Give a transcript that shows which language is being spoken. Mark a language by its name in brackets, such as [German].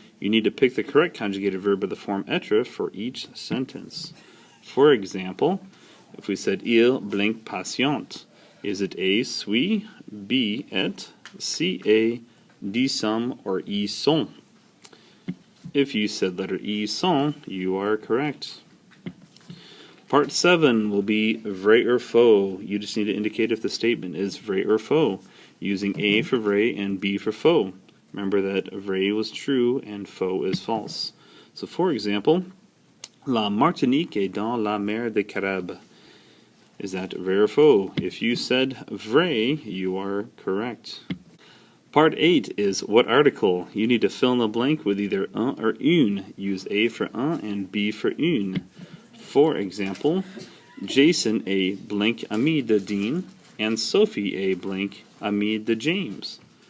[English] You need to pick the correct conjugated verb of the form être for each sentence. For example, if we said il blank patient, is it A, suis, B, et, C, a, D, some, or E, sont? If you said letter E, sont, you are correct. Part 7 will be vrai or faux. You just need to indicate if the statement is vrai or faux, using A for vrai and B for faux. Remember that vrai was true and faux is false. So for example, [French] la Martinique est dans la mer des Caraïbes. [English] Is that vrai or faux? If you said vrai, you are correct. Part 8 is what article. You need to fill in the blank with either un or une. Use A for un and B for une. For example, [French] Jason a blank ami de Dean [English] and [French] Sophie a blank ami de James.